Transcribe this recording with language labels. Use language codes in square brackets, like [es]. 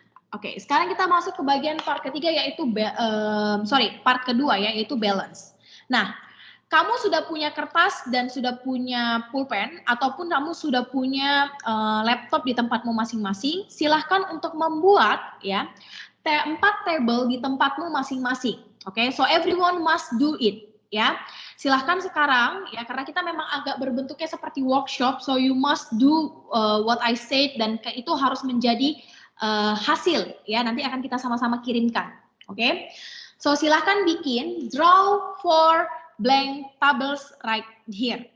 [id] Oke, sekarang kita masuk ke bagian part ketiga yaitu, part kedua ya, yaitu balance. Nah, kamu sudah punya kertas dan sudah punya pulpen, ataupun kamu sudah punya laptop di tempatmu masing-masing, silahkan untuk membuat ya 4 table di tempatmu masing-masing. [en] Oke, so everyone must do it. [id] Ya, silahkan sekarang ya, karena kita memang agak berbentuknya seperti workshop, [en] so you must do what I said, [id] dan itu harus menjadi hasil ya, nanti akan kita sama-sama kirimkan. [en] Oke, so [id] silahkan bikin [en] draw 4 blank tables right here.